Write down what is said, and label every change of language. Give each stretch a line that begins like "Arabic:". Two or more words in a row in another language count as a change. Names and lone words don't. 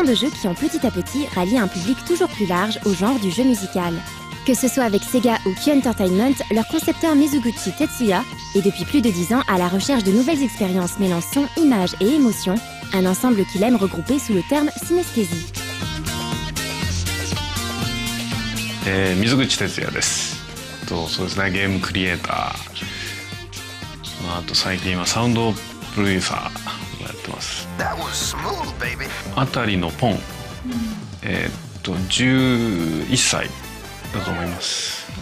French: de jeux qui ont petit à petit rallié un public toujours plus large au genre du jeu musical. Que ce soit avec Sega ou Q Entertainment, leur concepteur Mizuguchi Tetsuya est depuis plus de 10 ans à la recherche de nouvelles expériences mêlant son, images et émotions, un ensemble qu'il aime regrouper sous le terme synesthésie.
Japanese: 水口哲也です。そうですね、ゲームクリエイター、あと最近はサウンドプロデューサーをやってます。あたりのポン、11歳だと思います。